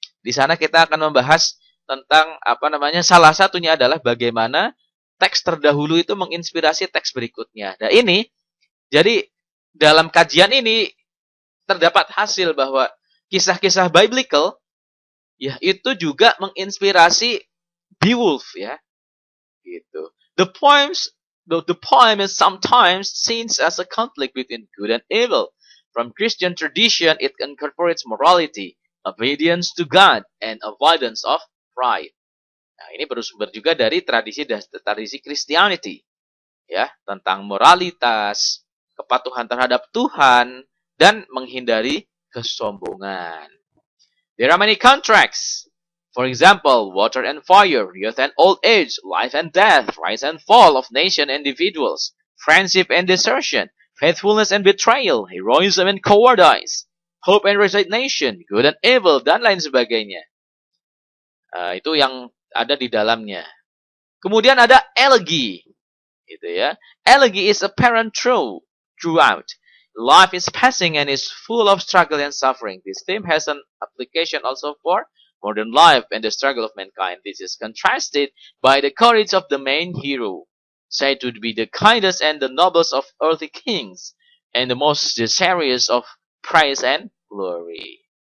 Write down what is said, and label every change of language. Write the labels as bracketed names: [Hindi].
[Indonesian] Di sana kita akan membahas tentang apa namanya, salah satunya adalah bagaimana teks terdahulu itu menginspirasi teks berikutnya. Nah ini, jadi dalam kajian ini terdapat hasil bahwa kisah-kisah biblical ya itu juga menginspirasi Beowulf ya. Gitu. [English] The poem is sometimes seen as a conflict between good and evil. From Christian tradition, it incorporates morality, obedience to God, and avoidance of pride. [Indonesian] Nah, ini bersumber juga dari tradisi Christianity, ya, tentang moralitas, kepatuhan terhadap Tuhan, dan menghindari kesombongan. [English] There are many contracts. For example, water and fire, youth and old age, life and death, rise and fall of nation and individuals, friendship and desertion, faithfulness and betrayal, heroism and cowardice, hope and resignation, good and evil, [Indonesian] dan lain sebagainya. Itu yang ada di dalamnya. Kemudian ada elegy, gitu ya. [English] Elegy is apparent throughout. Life is passing and is full of struggle and suffering. This theme has an application also for modern life and the struggle of mankind. This is contrasted by the courage of the main hero, said to be the kindest and the noblest of earthly kings, and the most desirous of praise and glory.